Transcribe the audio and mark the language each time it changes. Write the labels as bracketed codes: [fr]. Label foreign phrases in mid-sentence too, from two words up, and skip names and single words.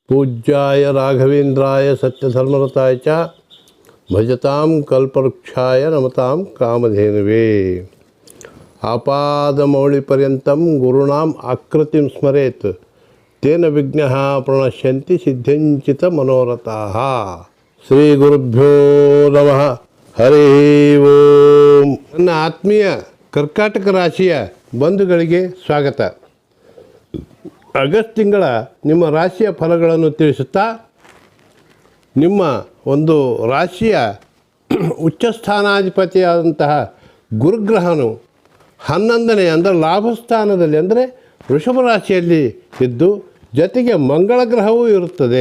[sa] पूज्याय राघवेन्द्राय सत्यधर्मरताय च भजतां कल्पवृक्षाय नमतां कामधेनुवे। आपादमौलिपर्यन्तं गुरूणाम् आकृतिं स्मरेत् तेन विघ्नाः प्रणश्यन्ति सिद्ध्यञ्चित मनोरथाः। ಶ್ರೀ ಗುರುಭ್ಯೋ ನಮಃ. ಹರಿ ಓಂ. [kn] ನನ್ನ ಆತ್ಮೀಯ ಕರ್ಕಾಟಕ ರಾಶಿಯ ಬಂಧುಗಳಿಗೆ ಸ್ವಾಗತ. ಆಗಸ್ಟ್ ತಿಂಗಳ ನಿಮ್ಮ ರಾಶಿಯ ಫಲಗಳನ್ನು ತಿಳಿಸುತ್ತಾ, ನಿಮ್ಮ ಒಂದು ರಾಶಿಯ ಉಚ್ಚಸ್ಥಾನಾಧಿಪತಿಯಾದಂತಹ ಗುರುಗ್ರಹನು 11ನೇ ಅಂದರೆ ಲಾಭಸ್ಥಾನದಲ್ಲಿ ಅಂದರೆ ವೃಷಭ ರಾಶಿಯಲ್ಲಿ ಇದ್ದು ಜೊತೆಗೆ ಮಂಗಳ ಗ್ರಹವೂ ಇರುತ್ತದೆ.